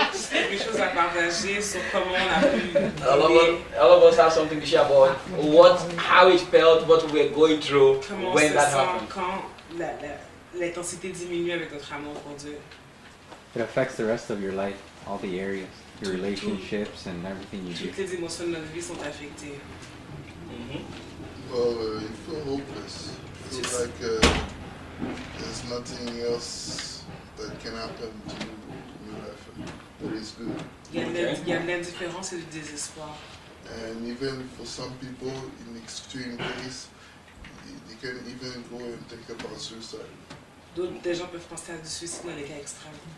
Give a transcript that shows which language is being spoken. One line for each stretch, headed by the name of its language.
French: quelque chose à partager sur comment on a pu.
English: All of us have something to share about how it felt, what we were going through when that happened.
French: Quand l'intensité diminue avec notre amour pour Dieu.
English: It affects the rest of your life, all the areas, your relationships and everything you do.
French: Toutes les émotions de notre vie sont affectées.
English: Well, you feel hopeless. You feel like there's nothing else that can happen to you in your life that is good.
French: Il y a de l'indifférence et du désespoir.
English: And even for some people, in extreme case, they can even go and think about suicide.
French: Des gens peuvent penser à du suicide dans les cas extrêmes.